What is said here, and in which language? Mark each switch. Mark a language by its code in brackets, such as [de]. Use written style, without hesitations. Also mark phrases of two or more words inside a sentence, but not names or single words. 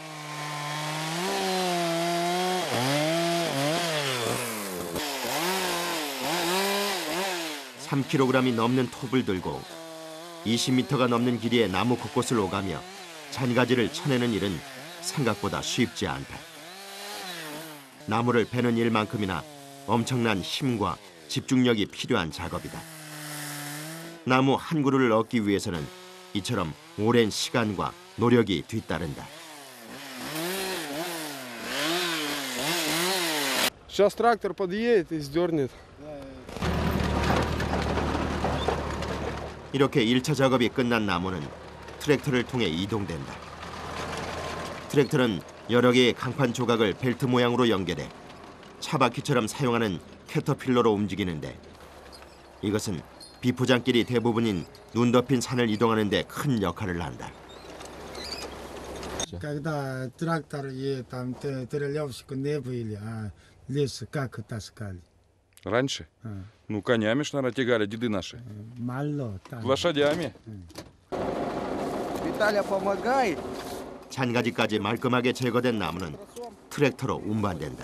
[ko] 3kg이 넘는 톱을 들고 20m가 넘는 길이의 나무 곳곳을 오가며 잔가지를 쳐내는 일은 생각보다 쉽지 않다. 나무를 베는 일만큼이나 엄청난 힘과 집중력이 필요한 작업이다. 나무 한 그루를 얻기 위해서는 이처럼 오랜 시간과 노력이 뒤따른다. [ru] Сейчас трактор подъедет и сдернет. [ko] 이렇게 1차 작업이 끝난 나무는 트랙터를 통해 이동된다. 트랙터는 여러 개의 강판 조각을 벨트 모양으로 연결해 차바퀴처럼 사용하는 캐터필러로 움직이는데 이것은 비포장길이 대부분인 눈 덮인 산을 이동하는 데 큰 역할을 한다. [ru] Когда трактор и там трелевщик не были, а лес как таскали. Раньше? Ну, конями ж, наверное, тягали деды наши. Мало там. Лошадями. Виталя, помогай. [ko] 잔가지까지 말끔하게 제거된 나무는 트랙터로 운반된다.